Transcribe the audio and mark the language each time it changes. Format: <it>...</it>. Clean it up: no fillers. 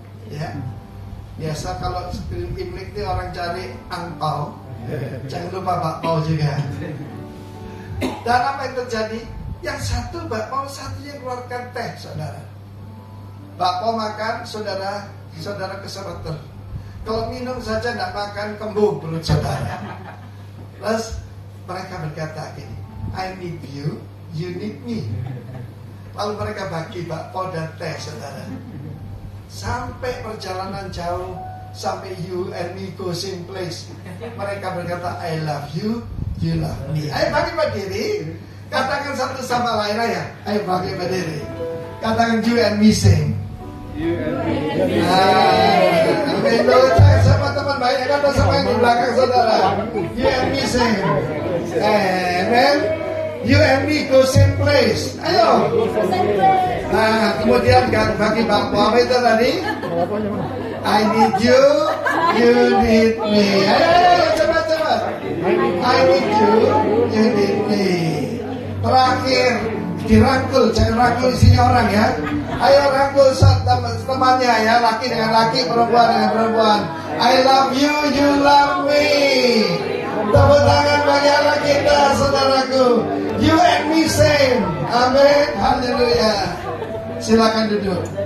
<id>Ya. Biasa kalau sebelum Imlek itu orang cari angpao, jangan lupa bakpao juga. Dan apa yang terjadi? Yang satu bakpao, satunya keluarkan teh, saudara. Bakpao makan, saudara kesereter. Kalau minum saja tidak makan, kembung perut saudara. Terus mereka berkata gini,</id> <en>I need you, you need me.</en> <id>Lalu mereka bagi bakpao dan teh, saudara. Sampai perjalanan jauh, sampai</id> <en>you and me go same place.</en> <id>Mereka berkata,</id> <en>I love you, you love me.</en> <id>Ayo bagi berdiri. Katakan satu sama lain ya. Ayo bagi berdiri. Katakan</id> <en>you and me sing. You and me. Amin.</en> <id>Sama teman baik, kata sama yang di belakang saudara.</id> <en>You and me sing.</en> <id>Amen.</id> <en>You and me go same place.</en> <id>Ayo. Nah, kemudian bagi bakpao apa itu tadi?</id> <en>I need you, you need me.</en> <id>Ayo, cepat.</id> <en>I need you, you need me.</en> <id>Terakhir, dirangkul, jangan rangkul isinya orang ya. Ayo rangkul temannya ya, laki dengan laki, perempuan dengan perempuan.</id> <en>I love you, you love me.</en> <id>Tepuk tangan bagi anak kita, saudaraku.</id> <en>You and me same.</en> <id>Amin, haleluya. Silakan duduk.</id>